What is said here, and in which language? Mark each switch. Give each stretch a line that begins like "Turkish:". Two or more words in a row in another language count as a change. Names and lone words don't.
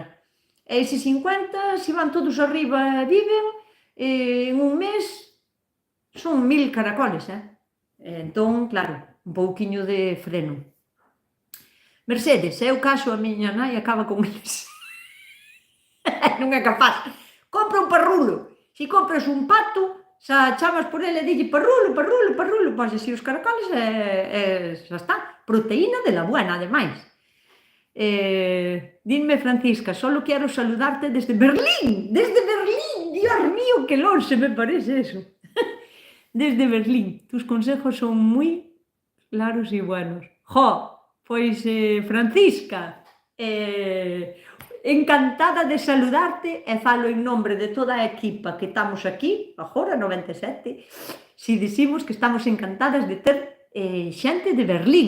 Galician: E eses 50, se van todos arriba e viven, en un mes son 1000 caracoles, entón, claro, un pouquiño de freno. Mercedes, se eu caso a miña nai acaba con eles. Non é capaz. Compra un parrulo. Se compras un pato, xa chamas por ele e dille parrulo, parrulo, parrulo, pois así os caracoles xa está.
Spanish: Proteína de la buena,
Galician: ademais. Dime, Francisca, solo quero saludarte desde Berlín. Desde Berlín. Dios mío, que longe me parece eso.
Spanish: Desde Berlín. Tus consejos son moi claros e buenos.
Galician: Jo, pois, Francisca, encantada de saludarte e falo
Spanish: en nombre de
Galician: toda a equipa que estamos aquí, agora, 97, si dicimos que estamos encantadas de ter xente de Berlín.